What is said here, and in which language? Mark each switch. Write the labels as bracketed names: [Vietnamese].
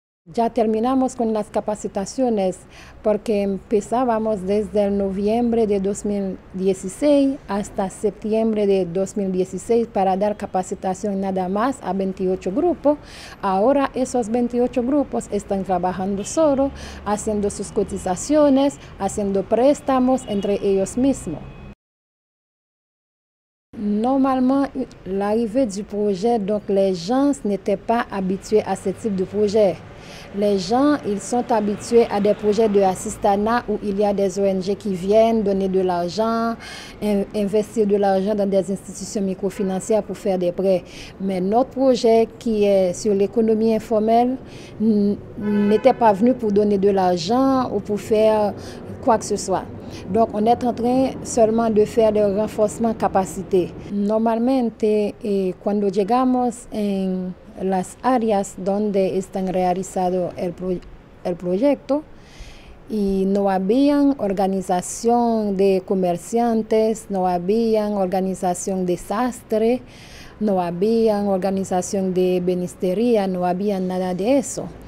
[Spanish] Ya terminamos con las capacitaciones porque empezábamos desde el noviembre de 2016 hasta septiembre de 2016 para dar capacitación nada más a 28 grupos. Ahora esos 28 grupos están trabajando solo, haciendo sus cotizaciones, haciendo préstamos entre ellos mismos. [French] Normalement, l'arrivée du projet, donc les gens n'étaient pas habitués à ce type de projet. Les gens, ils sont habitués à des projets de assistanat où il y a des ONG qui viennent donner de l'argent, investir de l'argent dans des institutions microfinancières pour faire des prêts. Mais notre projet qui est sur l'économie informelle n'était pas venu pour donner de l'argent ou pour faire quoi que ce soit. Donc, on est en train seulement de faire des renforcements de capacité. [Spanish] Normalmente, cuando llegamos en las áreas donde están realizado el proyecto, y no habían organización de comerciantes, no habían organización de sastre, no habían organización de benistería, no había nada de eso.